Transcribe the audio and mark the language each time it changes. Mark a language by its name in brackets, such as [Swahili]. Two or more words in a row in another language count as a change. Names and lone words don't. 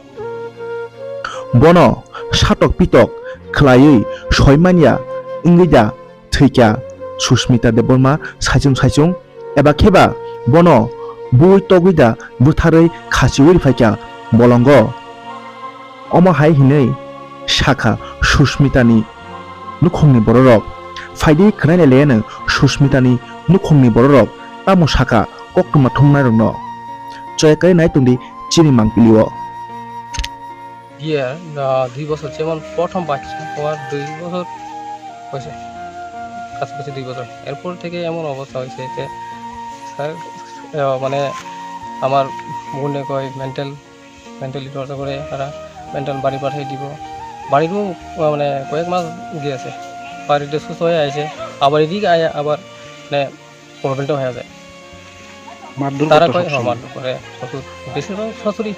[Kok Borok] bono satok pitok khlaiui soimania ingida thৈkya Susmita Deborma saijung eba kheba bono bui toguida butharei khasiui phaikya bolongo omohai hinei sakha Susmitani nukhungni bororok faidi khnaine leyano Susmitani nukhungni bororok tamo saka koktuma thungnai rokno choyakai nai tungdi chini mangpilio [Bangla] ইয়ে 2 বছর যেমন প্রথম বাচ্চা হওয়ার 2 বছর হয়েছে কাছাকাছি 2 বছর এরপর থেকে এমন অবস্থা হয়েছে যে মানে আমার বোনে কয় [English] mentally torture [Bangla] করে তারা মেন্টাল বাড়ি পাঠিয়ে দিব বাড়িরও মানে কয়েক মাস গিয়েছে বাড়িতে সুস্থ হয়ে আছে আবার এদিকে আবার মানে প্রবলেমটা হয়ে যায় তারা কয় মারধর করে শ্বশুর বেশিরভাগ শাশুড়ি